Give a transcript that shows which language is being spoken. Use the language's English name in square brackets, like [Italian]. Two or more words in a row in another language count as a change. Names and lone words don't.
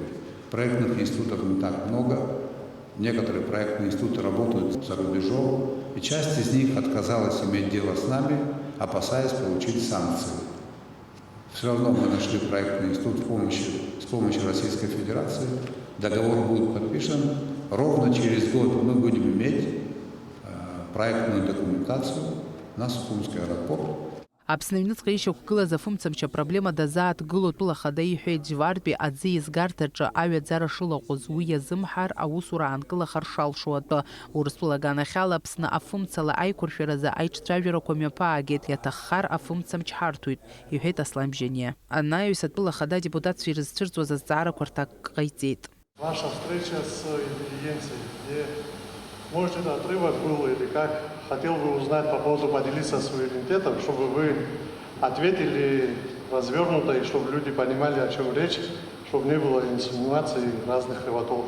[Russian] Проектных институтов не так много. Некоторые проектные институты работают за рубежом, и часть из них отказалась иметь дело с нами, опасаясь получить санкции. Все равно мы нашли проектный институт с помощью Российской Федерации. Договор будет подписан. Ровно через год мы будем иметь проектную документацию на Сухумский аэропорт. [Abkhazian] Аԥсны Аҩныҵҟа ишьақәгылаз афымцамч апроблема дазааҭгыло атәыла ахада иҳәеит, Џьвардәи аӡы изгарҭаҿы аҩаӡара шылаҟәыз уи иазымҳар аусура аанкылахар шалшо атәы. Урыстәыла аганахьала Аԥсны афымцала аиқәыршәаразы аиҿцәажәарақәа мҩаԥаагеит, иаҭаххар афымцамч ҳарҭоит, иҳәеит Аслан Бжьаниа. Анаҩс атәыла ахада адепутатцәа ирызцәырҵуаз азҵаарақәа рҭак ҟаиҵеит. [Russian] Ваша встреча с интеллигенцией, где, может, это отрывок был или как? Хотел бы узнать по поводу, поделиться суверенитетом, чтобы вы ответили развернуто, и чтобы люди понимали, о чем речь, чтобы не было инсинуаций разных кривотолков.